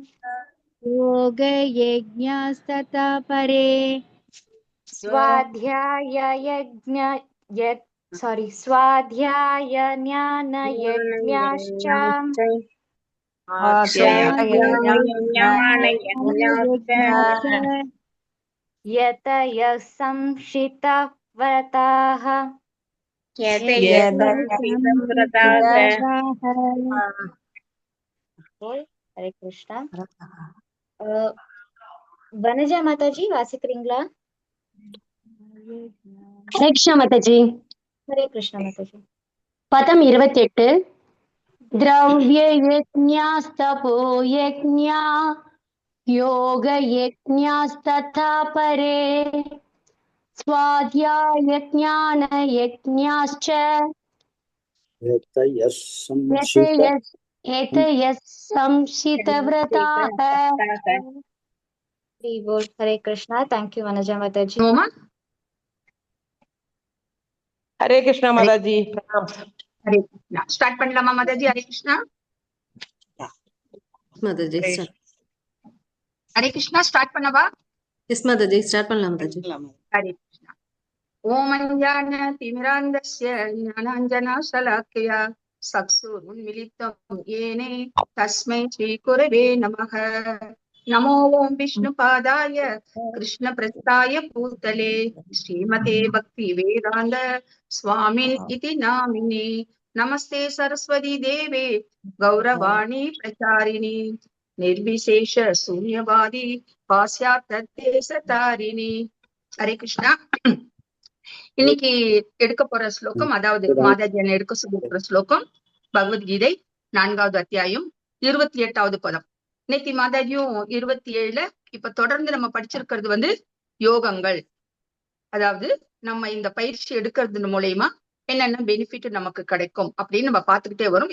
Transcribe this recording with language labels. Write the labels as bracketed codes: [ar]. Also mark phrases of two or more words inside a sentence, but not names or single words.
[sa] स्वाध्याय ज्ञानयज्ञाश्च यतयः संशित व्रताः हरे कृष्णा [ta] வனஜா மாதாஜி வாசிக்கிறீங்களா ஹரே கிருஷ்ணா மாதாஜி. [sa] हरे कृष्णा माताजी பதம் 28. द्रव्य यज्ञास्तपो यज्ञा योग यज्ञास्तथा परे स्वाध्याय ज्ञान यज्ञाश्च एतयः संशितव्रताः. हरे कृष्णा [en] thank you [sa] वनजा माताजी हरे कृष्णा माताजी प्रणाम. हरे कृष्णा [ta] स्टार्ट பண்ணலாமா மாதாஜி [sa] हरे कृष्णा [ta] மாதாஜி [sa] हरे कृष्णा [ta] स्टार्ट பண்ணவா எஸ் மாதாஜி ஸ்டார்ட் பண்ணலாம் மாதாஜி. [sa] हरे कृष्णा ओम ज्ञानतिमिरान्धस्य ज्ञानाञ्जनशलाकया चक्षुरुन्मीलितं येन तस्मै श्रीगुरवे नमः। नमो ओम विष्णुपादाय कृष्णप्रस्थाय भूतले श्रीमते भक्तिवेदान्त स्वामिन् इति नामिने। नमस्ते सरस्वती देवे गौरवाणी प्रचारिणी निर्विशेष शून्यवादी पाश्चात्य हरे कृष्णा [ta] இன்னைக்கு எடுக்க போற ஸ்லோகம் அதாவது மாதாஜி எடுக்க சொல்லி போற ஸ்லோகம் பகவத்கீதை 4வது அத்தியாயம் 28வது பதம். இன்னைக்கு மாதாஜியும் 27ல இப்ப தொடர்ந்து நம்ம படிச்சிருக்கிறது வந்து யோகங்கள். அதாவது நம்ம இந்த பயிற்சி எடுக்கிறது மூலயமா என்னென்ன பெனிஃபிட் நமக்கு கிடைக்கும் அப்படின்னு நம்ம பார்த்துக்கிட்டே வரும்.